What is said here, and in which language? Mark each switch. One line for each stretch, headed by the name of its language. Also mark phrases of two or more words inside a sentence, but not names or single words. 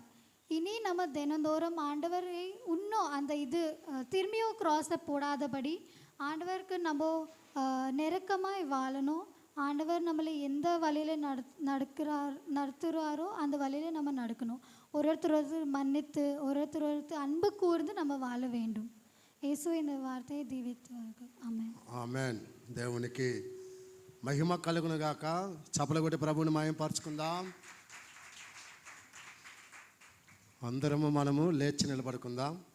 Tamil: இனி நம்ம தினந்தோறும் ஆண்டவரை இன்னும் அந்த திரும்பியும் கிராஸில் போடாதபடி ஆண்டவருக்கு நம்ம நெருக்கமாய் வாழணும். ஆண்டவர் நம்மளை எந்த வழியில் நடத்துகிறாரோ அந்த வழியில் நம்ம நடக்கணும். ஒருத்தர் மன்னித்து ஒருத்தர் அன்பு கூர்ந்து நம்ம வாழ வேண்டும்.
Telugu: యేసు இந்த వార్తயை దీవించుగాక. ఆమేన్. ఆమేన్. దేవునికి మహిమ కలుగును గాక. చప్పలు కొట్టి ప్రభువుని మహిమపరచుకుందాం. అందరము మనము లేచి నిలబడుకుందాం.